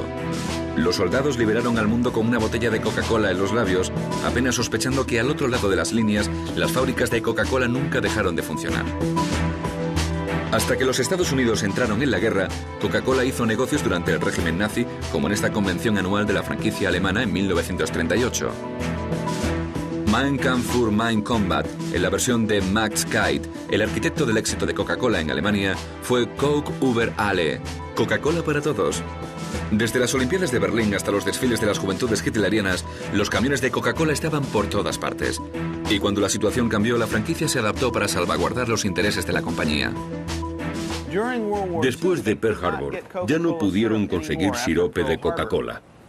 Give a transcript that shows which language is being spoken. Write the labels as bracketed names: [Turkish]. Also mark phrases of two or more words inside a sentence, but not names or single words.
[Spanish] Los soldados liberaron al mundo con una botella de Coca-Cola en los labios, apenas sospechando que al otro lado de las líneas, las fábricas de Coca-Cola nunca dejaron de funcionar. Hasta que los Estados Unidos entraron en la guerra, Coca-Cola hizo negocios durante el régimen nazi, como en esta convención anual de la franquicia alemana en 1938. [German] Mein Kampf für mein Combat, [Spanish] en la versión de Max Keitt, el arquitecto del éxito de Coca-Cola en Alemania, fue [German] Coke über alle, [Spanish] Coca-Cola para todos. Desde las Olimpiadas de Berlín hasta los desfiles de las juventudes hitlerianas, los camiones de Coca-Cola estaban por todas partes. Y cuando la situación cambió, la franquicia se adaptó para salvaguardar los intereses de la compañía. Después de Pearl Harbor, ya no pudieron conseguir sirope de Coca-Cola.